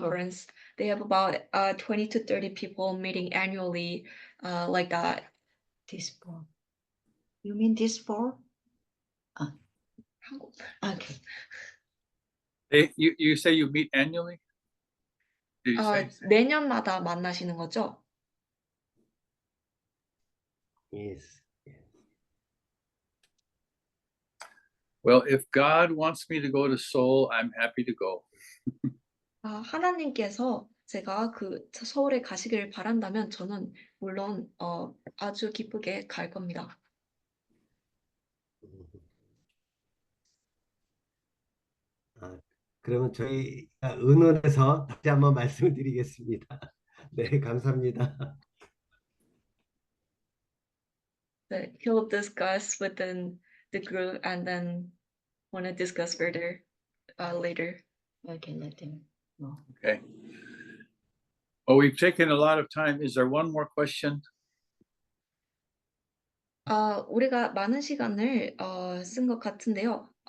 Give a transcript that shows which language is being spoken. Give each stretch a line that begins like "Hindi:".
English: conference. They have about 20 to 30 people meeting annually, like that. This four. You mean this four?
Korean: 한국.
English: Okay. You say you meet annually? Did you say?
Korean: 내년마다 만나시는 거죠?
English: Yes. Well, if God wants me to go to Seoul, I'm happy to go.
Korean: 하나님께서 제가 서울에 가시기를 바란다면 저는 물론 아주 기쁘게 갈 겁니다. 그러면 저희가 의논해서 다시 한번 말씀을 드리겠습니다. 네, 감사합니다.
English: But he'll discuss within the group and then want to discuss further later. Okay, let them know. Okay. Well, we've taken a lot of time. Is there one more question?
Korean: 우리가 많은 시간을 쓴 것 같은데요.